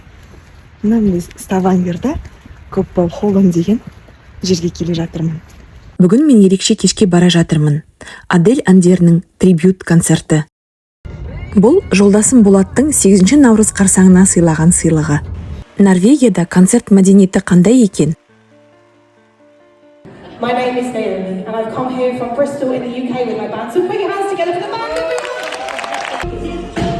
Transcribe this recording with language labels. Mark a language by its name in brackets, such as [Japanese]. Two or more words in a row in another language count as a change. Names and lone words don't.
[Kazakh] Мына Ставангерда Көкбау Холланд деген жерге келе жатырмын. Бүгін мен ерекше кешке бара жатырмын. Адель әндерінің трибют концерті. Бұл жолдасым Болаттың 8 наурыз қарсаңына сыйлаған сыйлығы. Норвегияда концерт мәдениеті қандай екен? [English] My name is Naomi and I've come here from Bristol in the UK with my band. So put your hands together for the band.